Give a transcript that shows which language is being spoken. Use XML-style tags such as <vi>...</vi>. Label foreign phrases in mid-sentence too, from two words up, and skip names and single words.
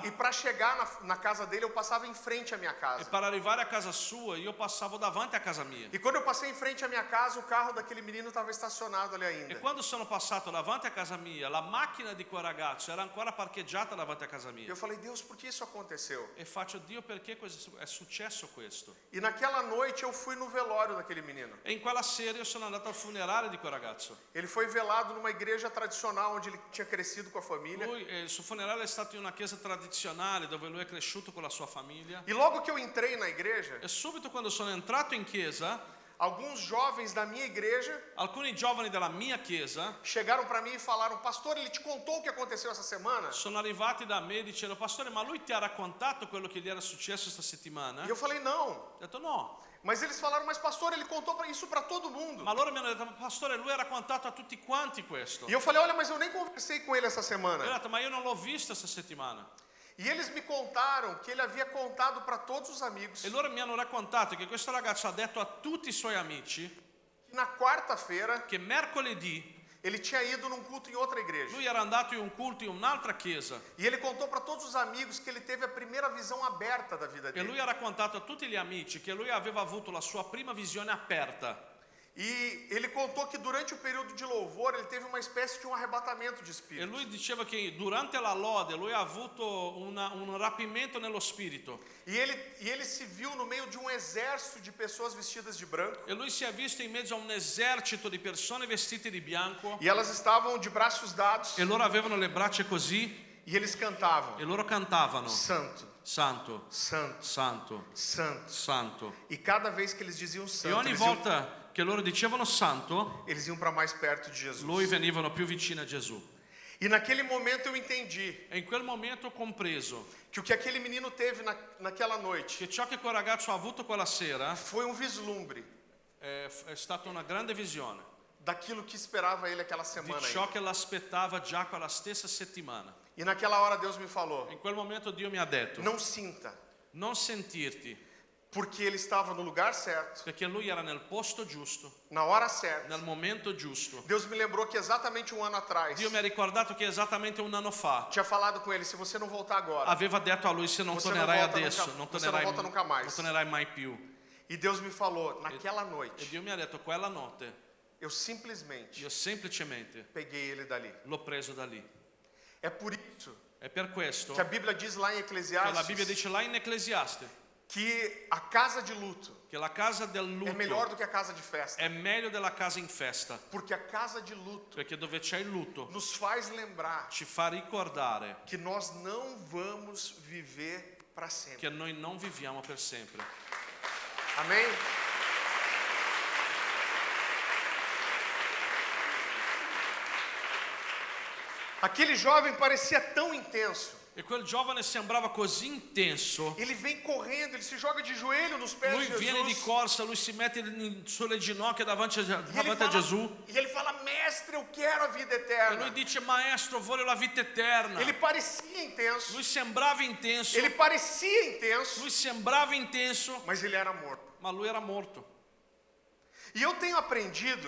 <pt>E para chegar na casa dele, eu passava em frente à minha</pt> <it>E</it> <pt>casa.</pt> <it>per arrivare a casa sua io passavo davanti a casa mia.</it> <pt>E quando eu passei em frente à minha casa, o carro daquele menino estava estacionado ali</pt> <it>E</it> <pt>ainda.</pt> <it>quando sono passato davanti a casa mia, la macchina di quel ragazzo era ancora parcheggiata davanti a casa</it> <pt>E</pt> <it>mia.</it> <pt>eu falei, Deus, por que isso aconteceu?</pt> <it>E faccio, Dio, perché è successo questo?</it> <pt>E naquela noite eu fui no velório daquele menino.</pt> <it>E in quella sera io sono andato al funerale di quel ragazzo.</it> <pt>Ele foi velado numa igreja tradicional onde ele tinha crescido com a família.</pt> <it>Il suo funerale è stato in una chiesa tradizionale dove lui è cresciuto con la sua famiglia.</it> <pt>E logo que eu entrei na igreja,</pt> <it>E subito quando sono entrato in chiesa,</it> <pt>alguns jovens da minha igreja</pt> <it>alcuni giovani della mia chiesa</it> <pt>chegaram para mim e falaram, pastor, ele te contou o que aconteceu essa semana?</pt> <it>sono arrivati da me dicendo, pastore, ma lui ti ha raccontato quello che gli era successo questa settimana?</it> <pt>E eu falei, não.</pt> <it>Ho detto no.</it> <pt>Mas eles falaram, mas pastor, ele contou isso para todo mundo.</pt> <it>Ma loro mi hanno detto, pastore, lui ha raccontato a tutti quanti questo.</it> <pt>E eu falei, olha, mas eu nem conversei com ele essa</pt> <it>E ho</it> <pt>semana.</pt> <it>detto, ma io non l'ho visto questa settimana.</it> <pt>E eles me contaram que ele havia contado para todos os amigos</pt> <it>E loro mi hanno raccontato che questo ragazzo ha detto a tutti i suoi amici</it> <pt>que na quarta-feira</pt> <it>che mercoledì</it> <pt>ele tinha ido num culto em outra igreja.</pt> <it>lui era andato in un culto in un'altra chiesa.</it> <pt>E ele contou para todos os amigos que ele teve a primeira visão aberta da vida</pt> <it>E lui</it> <pt>dele.</pt> <it>ha raccontato a tutti gli amici che lui aveva avuto la sua prima visione aperta.</it> <pt>E ele contou que durante o período de louvor ele teve uma espécie de um arrebatamento de</pt> <it>E</it> <pt>espírito.</pt> <it>lui diceva che durante la lode lui ha avuto un rapimento nello spirito.</it> <pt>E ele se viu no meio de um exército de pessoas vestidas de branco.</pt> <it>E lui si è visto in mezzo a un esercito di persone vestite di bianco.</it> <pt>E elas estavam de braços dados.</pt> <it>E loro avevano le braccia così.</it> <pt>E eles cantavam:</pt> <it>E loro cantavano.</it> <pt>Santo, Santo, Santo, Santo, Santo. Santo. E cada vez que eles diziam</pt> <it>E</it> <pt>santo,</pt> <it>ogni volta che loro dicevano Santo,</it> <pt>eles iam para mais perto de Jesus.</pt> <it>lui venivano più vicini a Gesù.</it> <pt>E naquele momento eu entendi</pt> <it>E in quel momento ho compreso</it> <pt>que o que aquele menino teve naquela noite</pt> <it>che ciò che quel ragazzo ha avuto quella sera</it> <pt>foi um vislumbre</pt> <it>è stata una grande visione.</it> <pt>daquilo que esperava ele aquela</pt> <it>di</it> <pt>semana</pt> <it>ciò</it> <pt>ainda.</pt> <it>che l'aspettava già quella stessa settimana.</it> <pt>E naquela hora Deus me falou,</pt> <it>In quel momento Dio mi ha detto,</it> <pt>não sinta,</pt> <it>non sentirti,</it> <pt>porque ele estava no lugar certo,</pt> <it>perché lui era nel posto giusto,</it> <pt>na hora certa.</pt> <it>nel momento giusto.</it> <pt>Deus me lembrou que exatamente um ano atrás,</pt> <it>Dio mi ha ricordato che esattamente un anno fa</it> <pt>tinha falado com ele, se você não voltar agora,</pt> <it>aveva detto a lui, se non</it> <pt>Você non</pt> <it>tornerai</it> <pt>volta</pt> <it>adesso,</it> <pt>nunca-</pt> <it>non</it> <pt>você non</pt> <it>tornerai,</it> <pt>volta nunca mais.</pt> <it>non tornerai mai più.</it> <pt>e Deus me falou, naquela</pt> <it>E</it> <pt>noite,</pt> <it>Dio mi ha detto, quella notte</it> <pt>eu simplesmente</pt> <it>io semplicemente</it> <pt>peguei ele dali.</pt> <it>l'ho preso da lì.</it> <pt>É por isso</pt> <it>È per questo</it> <pt>que a Bíblia diz lá em</pt> <it>che la Bibbia</it> <pt>Eclesiastes</pt> <it>dice là in Ecclesiaste</it> <pt>que a casa de luto</pt> <it>che la casa del</it> <pt>é melhor</pt> <it>lutto</it> <pt>do que a casa de festa,</pt> <it>è meglio della casa in festa,</it> <pt>porque a casa de luto</pt> <it>perché dove c'è il lutto</it> <pt>nos faz lembrar</pt> <it>ci fa ricordare</it> <pt>que nós não vamos viver para sempre.</pt> <it>che noi non viviamo per sempre.</it> <pt>Amém? Aquele jovem parecia tão intenso.</pt> <it>E quel giovane sembrava così intenso.</it> <pt>Ele vem correndo, ele se joga de joelho nos pés</pt> <it>Lui</it> <pt>de</pt> <it>viene di</it> <pt>Jesus.</pt> <it>corsa, lui si mette sulle ginocchia davanti</it> <pt>E ele</pt> <it>a Gesù</it> <pt>fala, mestre, eu quero a vida</pt> <it>e</it> <pt>eterna.</pt> <it>lui dice, maestro, voglio la vita eterna.</it> <pt>Ele parecia intenso,</pt> <it>Lui sembrava intenso,</it> <pt>ele parecia intenso,</pt> <it>lui sembrava intenso,</it> <pt>mas ele era morto.</pt> <it>ma lui era morto.</it> <pt>E eu tenho aprendido</pt>